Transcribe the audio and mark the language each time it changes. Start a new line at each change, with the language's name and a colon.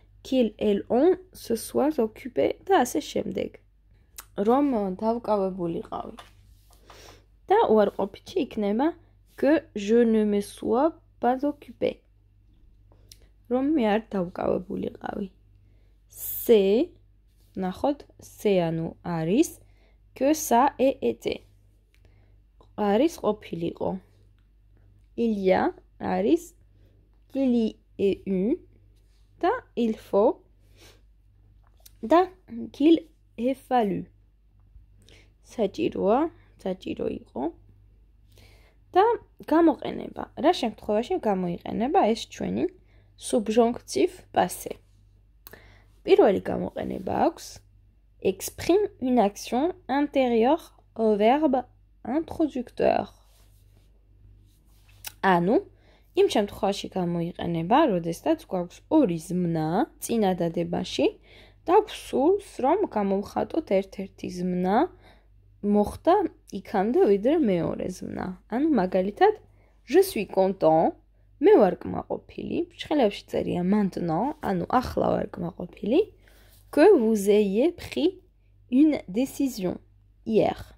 French: Qu'ils, elles ont, se soient occupé
Georgian: და ასე შემდეგ. რომ დავკავებულიყავი. და უარყოფითში იქნება
French: que je ne me sois pas occupé.
Georgian: რომ მე არ დავკავებულიყავი.
French: C'est,
Georgian: ნახოთ,
French: c'est
Georgian: ანუ არის,
French: que ça ait été.
Georgian: არის ყოფილიყო.
French: Il y a
Georgian: არის,
French: qu'il y ait eu
Georgian: და
French: il faut
Georgian: და
French: qu'il ait fallu.
Georgian: საჭიროა, საჭირო იყო. და გამოყენება. რა შემთხვევაში გამოიყენება ეს ჩვენი subjonctif passé. პირველი გამოყენება აქვს
French: exprime une action intérieure au verbe introducteur.
Georgian: ანუ იმ შემთხვევაში გამოიყენება, როდესაც გვაქვს ორი ზმნა წინადადებაში და გვსურს, რომ გამოვხატოთ ერთ-ერთი ზმნა მოხდა იქამდე ვიდრე მეორე ზმნა. ანუ მაგალითად,
French: je suis content,
Georgian: მე ვარ კმაყოფილი, ფრჩხილებში წერია maintenant, ანუ ახლა ვარ კმაყოფილი,
French: que vous ayez pris une décision hier.